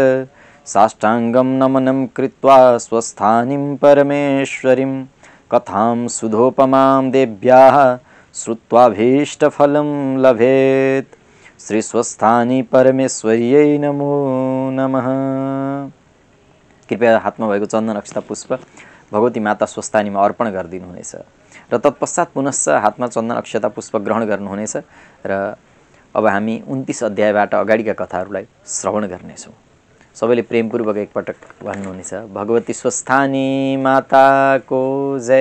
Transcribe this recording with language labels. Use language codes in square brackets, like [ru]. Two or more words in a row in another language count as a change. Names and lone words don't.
[sa] साष्टाङ्गं नमनं कृत्वा स्वस्थानीं परमेश्वरीं कथां सुधोपमां देव्याः श्रुत्वाभीष्टफलं लभेत्। श्री स्वस्थानी परमेश्वर्यै नमो नमः। [ne] कृपया हातमा भएको चन्दन अक्षता पुष्प भगवती माता स्वस्थानीमा अर्पण गरिदिनुहुनेछ र तत्पश्चात पुनश्च हातमा चन्दन अक्षता पुष्प ग्रहण गर्नुहुनेछ र अब हामी 29 अध्यायबाट अगाडिका कथाहरूलाई श्रवण गर्नेछौँ। सबैले प्रेमपूर्वक एकपटक भन्नुहुनेछ भगवती स्वस्थानी माताको जय।